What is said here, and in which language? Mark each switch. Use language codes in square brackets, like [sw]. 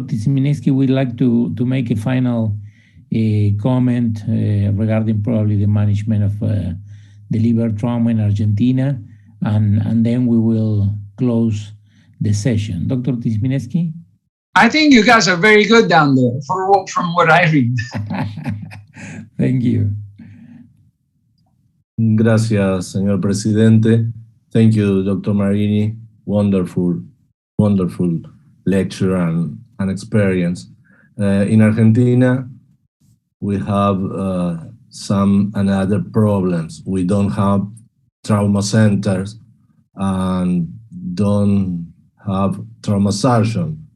[en] Tymiński would like to make a final comment regarding probably the management of the liver trauma in Argentina, and then we will close the session. Dr. Tymiński? I think you guys are very good down there from what I read. Thank you. [es] Gracias, señor presidente. [en] Thank you, Dr. Marini. Wonderful, wonderful lecture and experience. In Argentina, we have some other problems. We don't have trauma centers and don't have trauma surgeon.